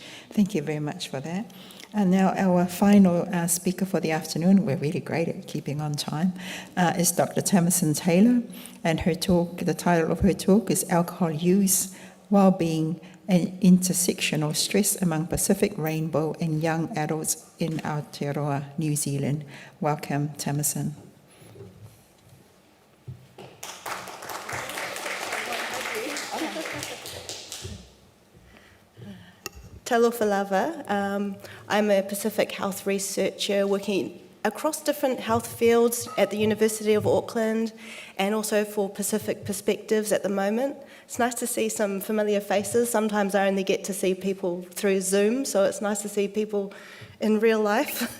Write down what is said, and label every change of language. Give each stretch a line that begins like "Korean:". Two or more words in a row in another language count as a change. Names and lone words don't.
English: Thank you very much for that. And now our final speaker for the afternoon, we're really great at keeping on time, is Dr. Tamison Taylor. And her talk, the title of her talk is Alcohol Use, Wellbeing and Intersectional Stress Among Pacific Rainbow and Young Adults in Aotearoa, New Zealand. Welcome, Tamison.
Samoan: Talofa lava.
English: I'm a Pacific health researcher working across different health fields at the University of Auckland and also for Pacific Perspectives at the moment. It's nice to see some familiar faces. Sometimes I only get to see people through Zoom, so it's nice to see people in real life.